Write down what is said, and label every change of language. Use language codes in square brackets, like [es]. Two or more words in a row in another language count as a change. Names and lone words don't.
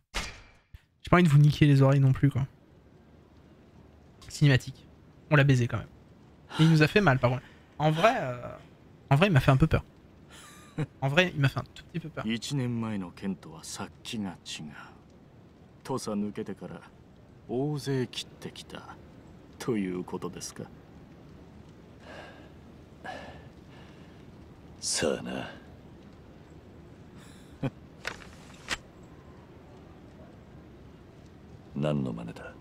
[fr] J'ai pas envie de vous niquer les oreilles non plus, quoi. Cinématique. On l'a baisé quand même. Et il nous a fait mal, par contre. En vrai, il m'a fait un peu peur. En vrai, il m'a fait un tout petit peu peur. [ja] 土佐抜けてから大勢切ってきたということですか。さあな。何の真似だ。